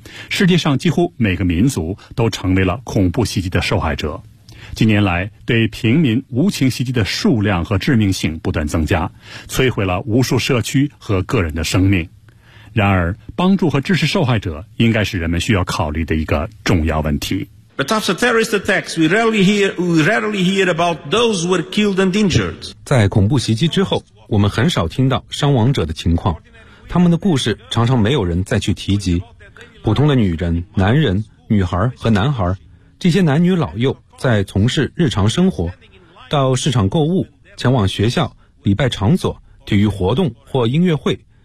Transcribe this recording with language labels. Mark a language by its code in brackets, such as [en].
[zh] 世界上几乎每个民族都成为了恐怖袭击的受害者。近年来，对平民无情袭击的数量和致命性不断增加，摧毁了无数社区和个人的生命。然而，帮助和支持受害者应该是人们需要考虑的一个重要问题。 [en] But after terrorist attacks, we rarely hear about those who were killed and injured. [zh] 在恐怖袭击之后，我们很少听到伤亡者的情况，他们的故事常常没有人再去提及。普通的女人、男人、女孩和男孩，这些男女老幼在从事日常生活，到市场购物、前往学校、礼拜场所、体育活动或音乐会。